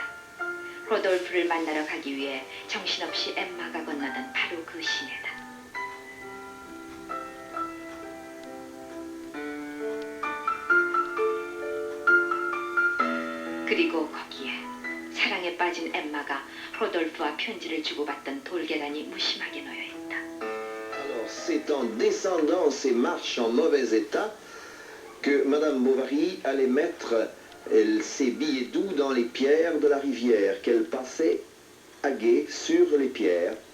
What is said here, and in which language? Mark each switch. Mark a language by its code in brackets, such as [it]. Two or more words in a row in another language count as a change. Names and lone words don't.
[ko] 로돌프를 만나러 가기 위해 정신없이 엠마가 건너던 바로 그 시내다. 그리고 거기에 사랑에 빠진 엠마가 로돌프와 편지를 주고받던 돌계단이 무심하게 놓여 있다. [fr] Alors, c'est en descendant ces marches en mauvais état que Madame Bovary allait mettre ses billets doux dans les pierres de la rivière, qu'elle passait à gué sur les pierres.